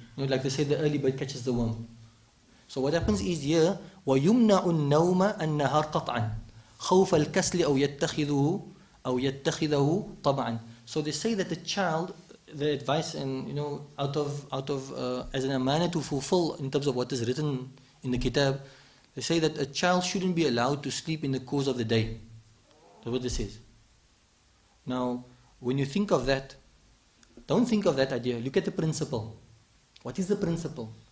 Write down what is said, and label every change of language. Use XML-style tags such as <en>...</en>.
<en>Like they say, the early bird catches the worm. So what happens is here,</en> <ar>وَيُمْنَعُ النَّوْمَ النَّهَارْ قَطْعًا خَوْفَ الْكَسْلِ أَوْ يَتَّخِذَهُ طَبْعًا.</ar> <en>So they say that the child, the advice, and out of as an amana to fulfill in terms of what is written in the kitab, they say that a child shouldn't be allowed to sleep in the course of the day. That's what this says. Now, when you think of that, don't think of that idea. Look at the principle. What is the principle?</en>